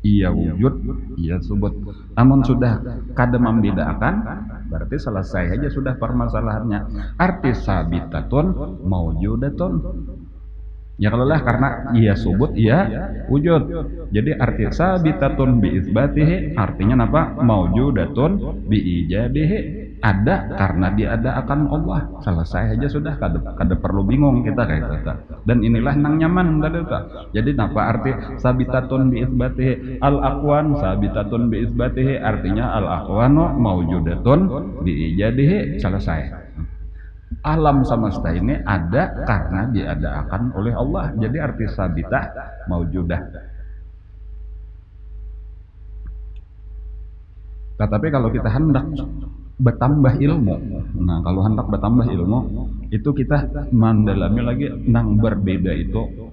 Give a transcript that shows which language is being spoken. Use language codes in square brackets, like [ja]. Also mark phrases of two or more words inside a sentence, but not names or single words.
[bjn] iya wujud, iya subut. Namun sudah kada membedakan, berarti selesai aja sudah permasalahannya. [ar] Arti ثابتة موجودة. [bjn] Ya kalau lah karena iya subut, iya wujud. Jadi arti [ar] sabitatun bi isbatihi [bjn] artinya apa? [ar] موجودة بإيجاده. [bjn] Ada karena diadakan Allah. Selesai aja sudah, kada perlu bingung kita kayak gitu. Dan inilah nang nyaman tadi tuh. Jadi apa arti [ar] sabitatun bi isbatihi? الأكوان ثابتة بإثباته artinya الأكوان موجودة بإيجاده. Selesai. [bjn] Alam semesta ini ada karena diadakan oleh Allah. Jadi arti [ar] sabitah maujudah. [bjn] Tetapi kalau kita hendak bertambah ilmu, nah kalau hendak bertambah ilmu itu kita mendalami lagi nang berbeda itu.